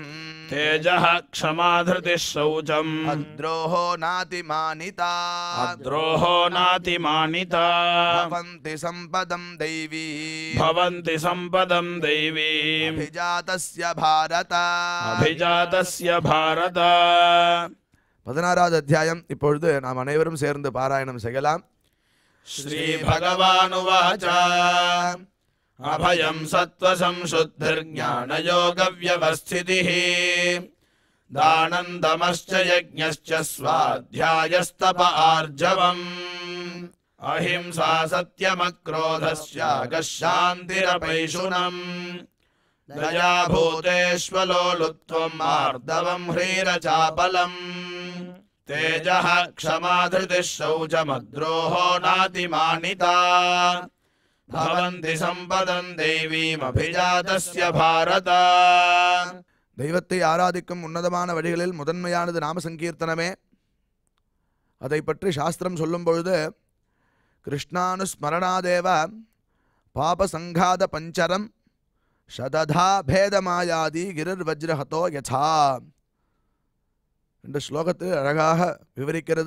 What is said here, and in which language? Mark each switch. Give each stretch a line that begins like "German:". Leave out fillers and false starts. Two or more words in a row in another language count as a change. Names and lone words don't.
Sanskrit: तेजः क्षमा धृतिः शौचम् अद्रोहो नातिमानिता अद्रोहो नातिमानिता भवन्ति सम्पदम् दैवी भवन्ति सम्पदम् दैवीम् अभिजातस्य भारत अभिजातस्य भारत
Tamil: 16வது அத்தியாயம் இப்பொழுது நாம் அனைவரும் சேர்ந்து பாராயணம் செய்யலாம்.
Sanskrit: श्रीभगवानुवाच अभयं सत्त्वसंशुद्धिर्ज्ञानयोगव्यवस्थितिः दानं दमश्च यज्ञश्च स्वाध्यायस्तप आर्जवम् अहिंसा सत्यमक्रोधस्यागः शान्तिरपैशुनम् दया भूतेष्वलोलुप्त्वम् मार्दवम् ह्रीरचापलम् तेजः क्षमा धृतिः शौचमद्रोहो नातिमानिता भवन्ति सम्पदम् दैवीमभिजातस्य भारत.
Tamil: தெய்வத்தை ஆராதிக்கும் உன்னதமான வழிகளில் முதன்மையானது நாம சங்கீர்த்தனமே. அதை பற்றி சாஸ்திரம் சொல்லும் பொழுது
Sanskrit: कृष्णानुस्मरणादेव पापसङ्घात पञ्जरम् शतधा भेदमायाति गिरिर् वज्रहतो यथा
Tamil: என்ற ஸ்லோகத்தில் அழகாக விவரிக்கிறது.